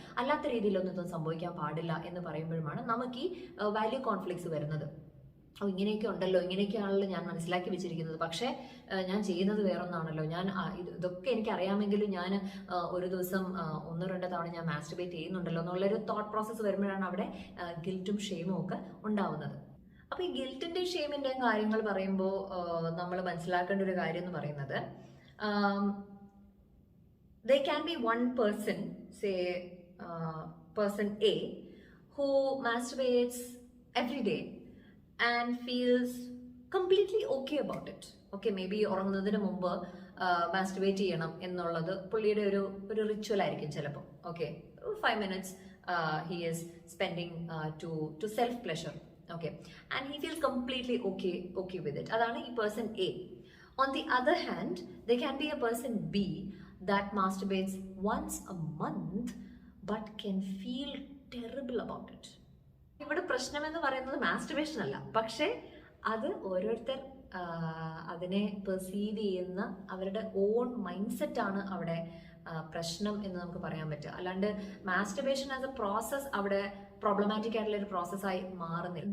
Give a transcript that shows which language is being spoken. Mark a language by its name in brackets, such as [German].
[Malayalam] അല്ലാത്ത രീതിയിലൊന്നും ഇതൊന്നും സംഭവിക്കാൻ പാടില്ല എന്ന് പറയുമ്പോഴുമാണ് നമുക്ക് ഈ വാല്യൂ കോൺഫ്ലിക്ട്സ് വരുന്നത്. ഇങ്ങനെയൊക്കെ ഉണ്ടല്ലോ, ഇങ്ങനെയൊക്കെയാണല്ലോ ഞാൻ മനസ്സിലാക്കി വെച്ചിരിക്കുന്നത്, പക്ഷേ ഞാൻ ചെയ്യുന്നത് വേറൊന്നാണല്ലോ, ഞാൻ ഇതൊക്കെ എനിക്ക് അറിയാമെങ്കിലും ഞാൻ ഒരു ദിവസം 1-2 തവണ ഞാൻ മാസ്റ്റർബേറ്റ് ചെയ്യുന്നുണ്ടല്ലോ എന്നുള്ളൊരു തോട്ട് പ്രോസസ്സ് വരുമ്പോഴാണ് അവിടെ ഗിൽറ്റും ഷെയിമും ഒക്കെ ഉണ്ടാവുന്നത്. അപ്പൊ ഈ ഗിൽറ്റിന്റെ ഷെയിമിന്റെയും കാര്യങ്ങൾ പറയുമ്പോൾ നമ്മൾ മനസ്സിലാക്കേണ്ട ഒരു കാര്യം എന്ന് പറയുന്നത്, [English] there can be one person, say person A, who masturbates every day and feels completely okay about it. Okay, maybe [Malayalam] ഉറങ്ങുന്നതിന് മുമ്പ് മാസ്റ്റുബേറ്റ് ചെയ്യണം എന്നുള്ളത് പുള്ളിയുടെ ഒരു റിച്വൽ ആയിരിക്കും ചിലപ്പോൾ. [English] Okay, 5 minutes he is spending to self pleasure. Okay, and he feels completely okay with it. [Malayalam] അതാണ് ഈ person A. [English] On the other hand, there can be a person B that masturbates once a month but can feel terrible about it. [Malayalam] ഇവിടെ പ്രശ്നം എന്ന് പറയുന്നത് masturbation അല്ല, പക്ഷേ അത് ഓരോരുത്തർ അതിനെ പെർസീവ് ചെയ്യുന്ന അവരുടെ ഓൺ മൈൻഡ് സെറ്റ് ആണ് അവിടെ പ്രശ്നം എന്ന് നമുക്ക് പറയാൻ പറ്റുക. അല്ലാണ്ട് മാസ്റ്റുബേഷൻ ആസ് എ പ്രോസസ് അവിടെ പ്രോബ്ലമാറ്റിക് ആയിട്ടുള്ള ഒരു പ്രോസസ്സായി മാറുന്നില്ല.